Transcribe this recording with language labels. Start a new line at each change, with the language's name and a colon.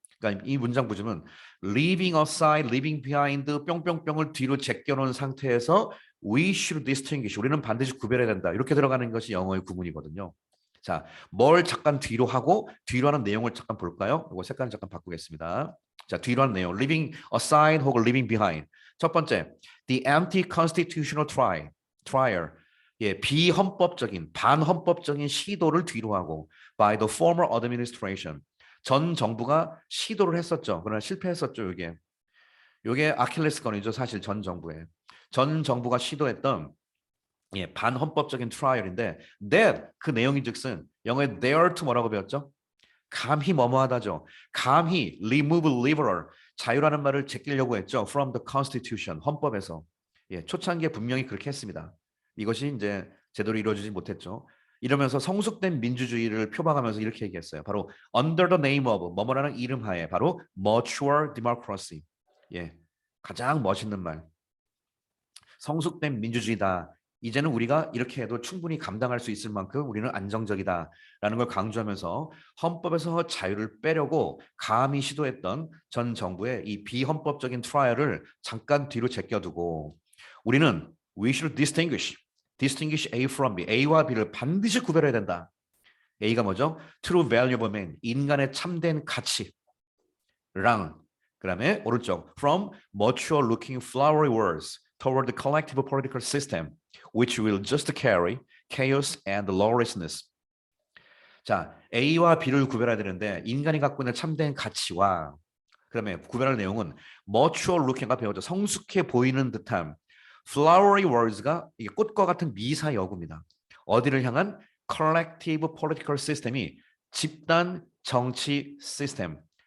Korean: 그러니까 이 문장 보시면
English: leaving aside, leaving behind
Korean: 뿅뿅뿅을 뒤로 제껴놓은 상태에서
English: we should distinguish,
Korean: 우리는 반드시 구별해야 된다. 이렇게 들어가는 것이 영어의 구문이거든요. 자, 뭘 잠깐 뒤로 하고 뒤로 하는 내용을 잠깐 볼까요? 이거 색깔 잠깐 바꾸겠습니다. 자, 뒤로 하는 내용.
English: leaving aside 혹은 leaving behind.
Korean: 첫 번째,
English: the anti-constitutional trial.
Korean: 예, 비헌법적인, 반헌법적인 시도를 뒤로 하고
English: by the former administration.
Korean: 전 정부가 시도를 했었죠. 그러나 실패했었죠, 이게. 이게 아킬레스건이죠, 사실 전 정부에. 전 정부가 시도했던 예, 반헌법적인 트라이얼인데 that 그 내용인즉슨 영어에 dare to 뭐라고 배웠죠? 감히 뭐뭐하다죠. 감히
English: remove liberal
Korean: 자유라는 말을 제끼려고 했죠.
English: from the constitution 헌법에서.
Korean: 예, 초창기에 분명히 그렇게 했습니다. 이것이 이제 제대로 이루어지지 못했죠. 이러면서 성숙된 민주주의를 표방하면서 이렇게 얘기했어요. 바로
English: under the name of
Korean: 뭐뭐라는 이름 하에 바로
English: mature democracy.
Korean: 예, 가장 멋있는 말. 성숙된 민주주의다. 이제는 우리가 이렇게 해도 충분히 감당할 수 있을 만큼 우리는 안정적이다라는 걸 강조하면서 헌법에서 자유를 빼려고 감히 시도했던 전 정부의 이 비헌법적인 트라이얼을 잠깐 뒤로 제껴두고 우리는
English: we should distinguish A from B,
Korean: A와 B를 반드시 구별해야 된다. A가 뭐죠?
English: True value of man,
Korean: 인간의 참된 가치랑 그다음에 오른쪽
English: from mature looking flowery words toward the collective political system, which will just carry chaos and lawlessness.
Korean: 자, A와 B를 구별해야 되는데 인간이 갖고 있는 참된 가치와 그다음에 구별할 내용은
English: mature looking
Korean: 가 배우죠. 성숙해 보이는 듯한
English: flowery words
Korean: 가 이게 꽃과 같은 미사여구입니다. 어디를 향한
English: collective political system
Korean: 이 집단 정치 시스템.